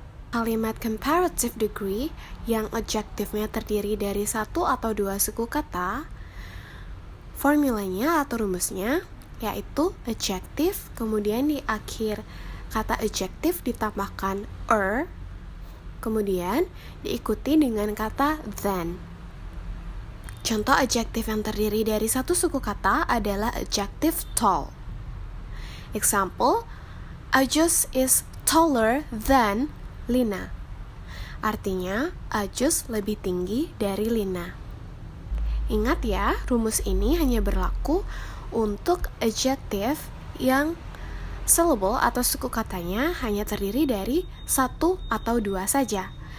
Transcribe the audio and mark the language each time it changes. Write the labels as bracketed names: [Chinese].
[Indonesian] Kalimat comparative degree yang adjektifnya terdiri dari satu atau dua suku kata, formulanya atau rumusnya yaitu adjektif, kemudian di akhir kata adjektif ditambahkan kemudian diikuti dengan kata than. Contoh adjektif yang terdiri dari satu suku kata adalah adjektif tall. [English] Example, Ajus is taller than Lina. [Indonesian] Artinya, Ajus lebih tinggi dari Lina. Ingat ya, rumus ini hanya berlaku untuk adjektif yang syllable atau suku katanya hanya terdiri dari satu atau dua saja.